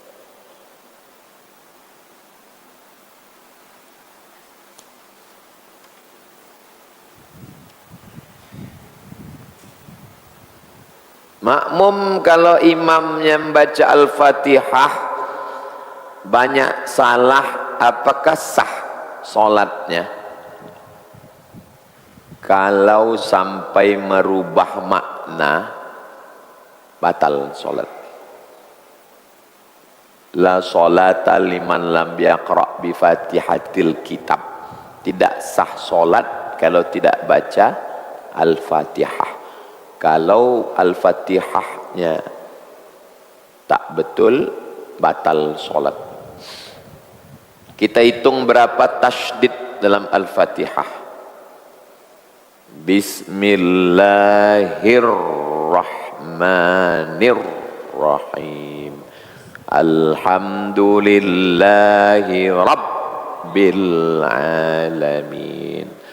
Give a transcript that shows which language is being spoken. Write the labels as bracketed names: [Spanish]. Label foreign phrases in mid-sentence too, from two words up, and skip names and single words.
[Malay] Makmum kalau imamnya membaca Al-Fatihah banyak salah, apakah sah solatnya? Kalau sampai merubah makna, batal solat. [Arabic] لا صلاة لمن لم يقرأ بفاتحة الكتاب, [Malay] tidak sah solat kalau tidak baca Al-Fatihah. Kalau Al-Fatihahnya tak betul, batal solat. Kita hitung berapa tasydid dalam Al-Fatihah. [Arabic] بسم الله الرحمن الرحيم. الحمد لله رب العالمين.